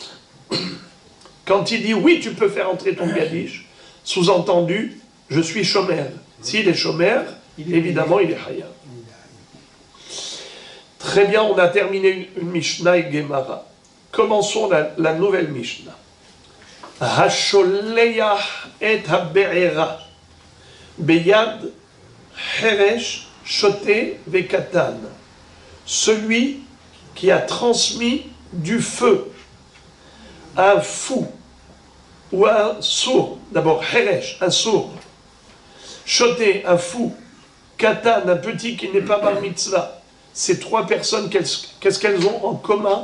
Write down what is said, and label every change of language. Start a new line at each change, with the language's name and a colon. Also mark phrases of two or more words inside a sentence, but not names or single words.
French: Quand il dit oui, tu peux faire entrer ton Gadish, sous-entendu, je suis Shomer. S'il est Shomer, évidemment, il est Hayav. Très bien, on a terminé une Mishnah et Gemara. Commençons la nouvelle Mishnah.
Hebrew: השולח את הבערה ביד חרש שוטה וקטן.
French: Celui qui a transmis du feu à un fou ou à un sourd. D'abord, heresh, un sourd. Shote, un fou. Katan, un petit qui n'est pas bar mitzvah. Ces trois personnes, qu'est-ce qu'elles ont en commun?